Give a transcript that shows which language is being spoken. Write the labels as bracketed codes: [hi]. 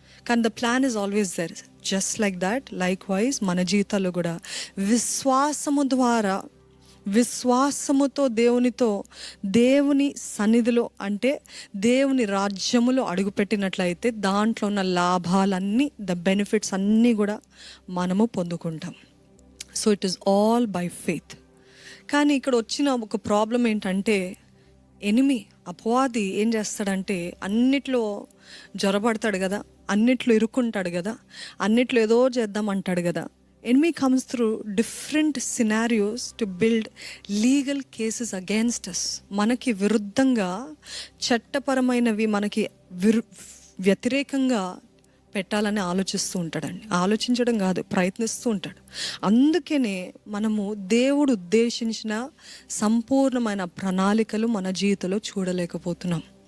[te] కానీ [en] The plan is always there. Just like that, likewise [te] మన జీవితాల్లో కూడా విశ్వాసము ద్వారా, విశ్వాసముతో దేవుని సన్నిధిలో అంటే దేవుని రాజ్యములో అడుగుపెట్టినట్లయితే దాంట్లో ఉన్న లాభాలన్నీ, ద బెనిఫిట్స్ అన్నీ కూడా మనము పొందుకుంటాం. [en] So it is all by faith. [te] కానీ ఇక్కడ వచ్చిన ఒక ప్రాబ్లం ఏంటంటే, అపవాది ఏం చేస్తాడంటే అన్నిట్లో జొరబడతాడు కదా, అన్నిట్లో ఇరుక్కుంటాడు కదా, అన్నిట్లో ఏదో చేద్దాం అంటాడు కదా. [en] Enemy comes through different scenarios to build legal cases against us. [te] మనకి విరుద్ధంగా చట్టపరమైనవి మనకి వ్యతిరేకంగా పెట్టాలని ఆలోచిస్తూ ఉంటాడండి. ఆలోచించడం కాదు, ప్రయత్నిస్తూ ఉంటాడు. అందుకనే మనము దేవుడు ఉద్దేశించిన సంపూర్ణమైన ప్రణాళికలు మన జీవితంలో చూడలేకపోతున్నాం.